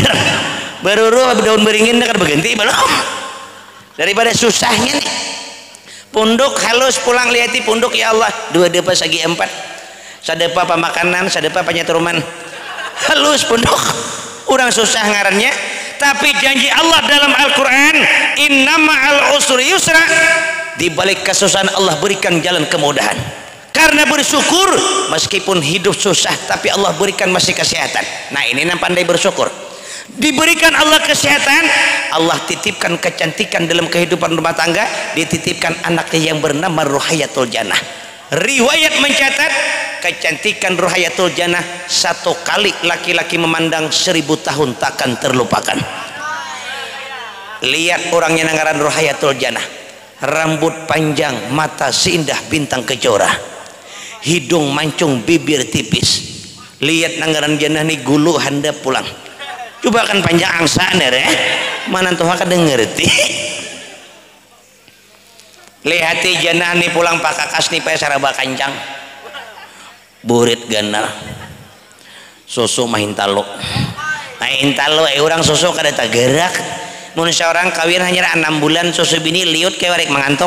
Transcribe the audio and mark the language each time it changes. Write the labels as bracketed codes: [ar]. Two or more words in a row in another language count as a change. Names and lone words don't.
[bjn] Beruru daun beringin kada berganti belum. Daripada susahnya nih. Punduk halus pulang lihati punduk ya Allah 2 depa sagi 4. Sadepa pemakanan, sadepa penyaturuman. Halus punduk. Orang susah ngarannya. Tapi janji Allah dalam Al-Quran [ar] إن مع العسر يسرا, [bjn] di balik kesusahan Allah berikan jalan kemudahan. Karena bersyukur meskipun hidup susah tapi Allah berikan masih kesehatan. Nah ini yang pandai bersyukur. Diberikan Allah kesehatan, Allah titipkan kecantikan dalam kehidupan rumah tangga, dititipkan anaknya yang bernama Ruhayatul Jannah. Riwayat mencatat kecantikan Ruhayatul Jannah 1 kali laki-laki memandang 1000 tahun takkan terlupakan. Lihat orangnya nangaran Ruhayatul Jannah, rambut panjang, mata seindah bintang kejora, hidung mancung, bibir tipis. Lihat nangaran jannah nih gulu handap pulang. Coba kan panjang angsa nih mana tuh kada ngerti. Lihati jannah nih pulang pak kakas nih paya saraba kancang burit ganal susu mahin talo orang susu kada tagerak mun seorang kawin hanya 6 bulan susu bini liut kayak warek mengantuk.